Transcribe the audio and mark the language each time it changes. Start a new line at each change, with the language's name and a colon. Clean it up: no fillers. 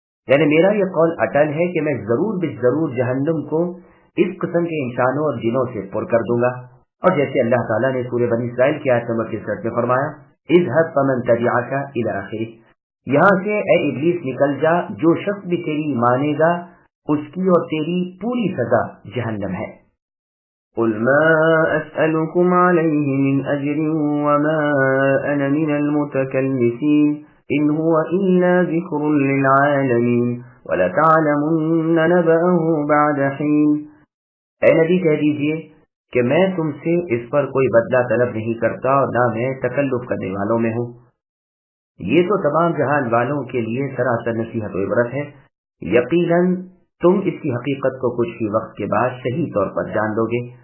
Urdu: یعنی میرا یہ قول اٹل ہے کہ میں ضرور بالضرور جہنم کو اس قسم کے انسانوں اور جنوں سے پر کر دوں گا. اور جیسے اللہ تعالیٰ نے سورہ بنی اسرائیل کی آیت نمبر 63 میں فرمایا
Arabic: اذهب فمن تبعك إلى آخره.
Urdu: یہاں سے اے ابلیس نکل جا، جو شخص بھی تیری مانے گا اس کی اور تیری پوری سزا جہنم ہے.
Arabic: قل ما أسألكم عليه من أجر وما أنا من المتكلفين إن هو إلا ذكر للعالمين وَلَتَعْلَمُنَّ نَبَأَهُ بَعْدَ حِينٍ.
Urdu: اے نبی کہہ دیجئے کہ میں تم سے اس پر کوئی بدلہ طلب نہیں کرتا اور نہ میں تکلف کرنے والوں میں ہوں. یہ تو تمام جہان والوں کے لیے سراسر نصیحت و عبرت ہے. یقیناً تم اس کی حقیقت کو کچھ ہی وقت کے بعد صحیح طور پر جان لو گے.